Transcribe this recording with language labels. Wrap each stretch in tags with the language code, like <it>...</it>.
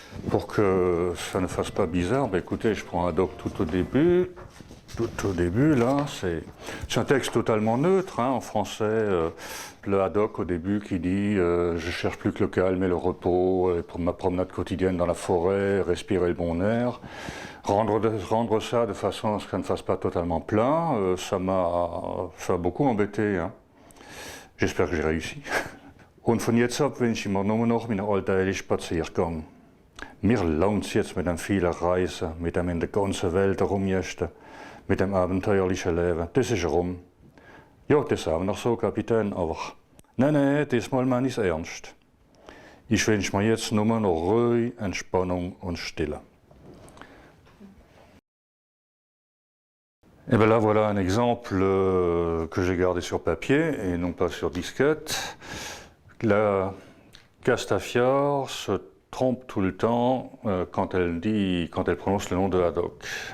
<fr>Pour que ça ne fasse pas bizarre, écoutez, je prends Haddock tout au début là, c'est un texte totalement neutre, hein, en français, le Haddock au début qui dit je cherche plus que le calme et le repos, pour ma promenade quotidienne dans la forêt, respirer le bon air. Rendre ça de façon à ce que ça ne fasse pas totalement plein, ça m'a beaucoup embêté. Hein. J'espère que j'ai réussi.</fr> <de>Und von jetzt ab wünsche ich mir nur noch meine alltägliche Spaziergang. Mir lohnt's jetzt mit dem vielen Reisen, mit dem in der ganzen Welt herumjesten, mit dem abenteuerlichen Leben. Das ist rum. Ja, das ist auch noch so, Kapitän, aber nein, diesmal meine ich's ernst. Ich wünsche mir jetzt nur noch Ruhe, Entspannung und Stille.</de> <fr>Et bien là, voilà un exemple que j'ai gardé sur papier et non pas sur disquette. La Castafiore se trompe tout le temps quand elle prononce le nom de Haddock.</fr>